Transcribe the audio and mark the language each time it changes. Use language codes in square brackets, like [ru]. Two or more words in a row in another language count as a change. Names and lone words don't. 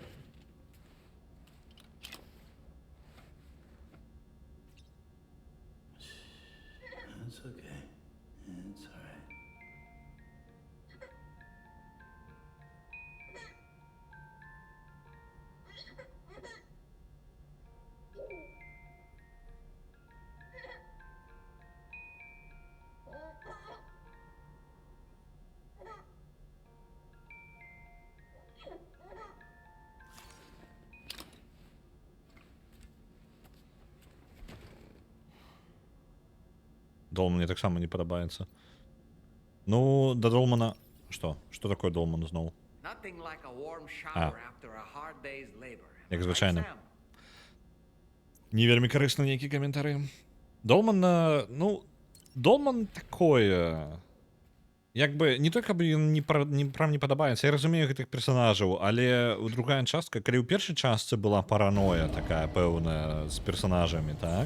[en] It's okay. It's alright. [be] Долман мне таксама не падабаецца. Ну, да Долмана... Што? Што такое Долман зноў? [en] Nothing like a warm shower after a hard day's labor. [be] Як Right, звычайна. Sam? Не вельмі карысна нейкі каментары. Долман, ну, Долман такое... Як бы, не той, каб ён прям не падабаецца. Я разумею гэтых персонажаў, але другая частка, калі ў першай частцы была параноя такая пэўная з персонажамі, так?